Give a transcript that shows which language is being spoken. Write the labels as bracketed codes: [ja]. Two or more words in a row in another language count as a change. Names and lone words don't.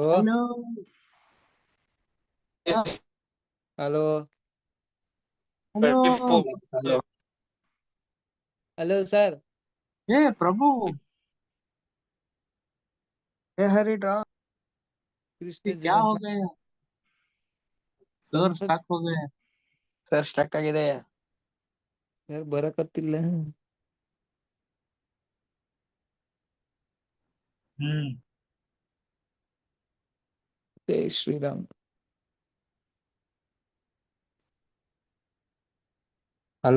[kn] ಹಲೋ ಹಲೋ ಹಲೋ. ಹಲೋ. ಹಲೋ ಸರ್. ಏ ಪ್ರಭು, ಹರಿ ಡ್ರಾ. ಕೃಷ್ಣ [hi] ये क्या हो [kn] ಜಗನ್ನಾಥ. [hi] गया? सर स्टक हो गए। [kn] ಸರ್ ಸ್ಟಕ್ ಆಗಿದೆ. ಸರ್ ಬರಕತ್ತಿಲ್ಲ. ಜೈ ಶ್ರೀರಾಮ್. ಹಲೋ